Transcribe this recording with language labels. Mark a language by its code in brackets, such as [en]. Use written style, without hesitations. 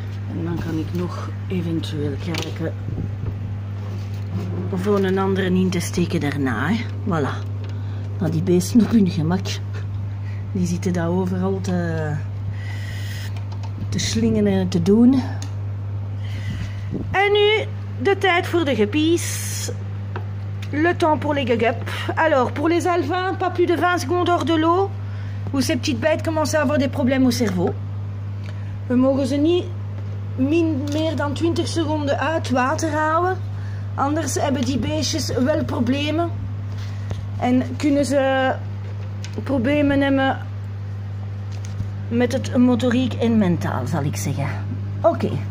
[nl] En dan kan ik nog eventueel kijken voor een andere in te steken daarna. Hè. Voilà. Nou, die beesten op hun gemak. Die zitten daar overal te slingen en te doen. En nu de tijd voor de guppies. [fr] Le temps pour les gugups. Alors, pour les alevins, pas plus de 20 secondes hors de l'eau, où ces petites bêtes commencent à avoir des problèmes au cerveau. [nl] We mogen ze niet meer dan 20 seconden uit water houden. Anders hebben die beestjes wel problemen. En kunnen ze problemen hebben met het motoriek en mentaal, zal ik zeggen. Oké.